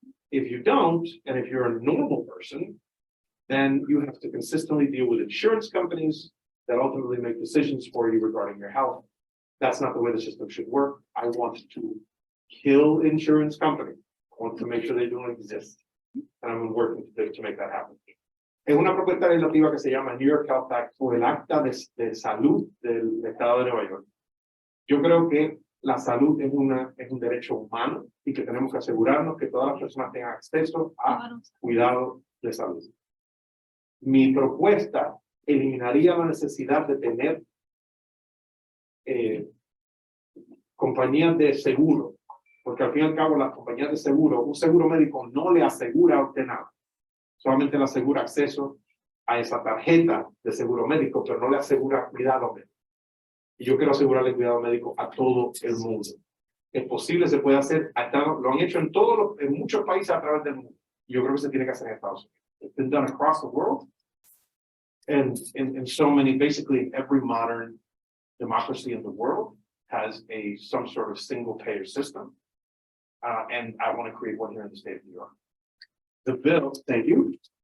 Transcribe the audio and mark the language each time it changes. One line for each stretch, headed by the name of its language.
English: If you don't, and if you're a normal person, then you have to consistently deal with insurance companies that ultimately make decisions for you regarding your health. That's not the way the system should work. I want to kill insurance companies. I want to make sure they don't exist. And I'm working to make that happen.
Spanish: Es una propuesta legislativa que se llama New York Health Act o el Acta de Salud del Estado de Nueva York. Yo creo que la salud es un derecho humano y que tenemos que asegurarnos que todas las personas tengan acceso a cuidado de salud. Mi propuesta eliminaría la necesidad de tener compañías de seguro, porque al fin y al cabo las compañías de seguro, un seguro médico no le asegura a usted nada, solamente le asegura acceso a esa tarjeta de seguro médico, pero no le asegura cuidado médico. Y yo quiero asegurarle cuidado médico a todo el mundo. Es posible, se puede hacer, lo han hecho en muchos países a través del mundo. Yo creo que se tiene que hacer en Estados Unidos.
English: It's been done across the world. And in so many, basically every modern democracy in the world has some sort of single payer system. And I want to create one here in the state of New York. The bill, thank you.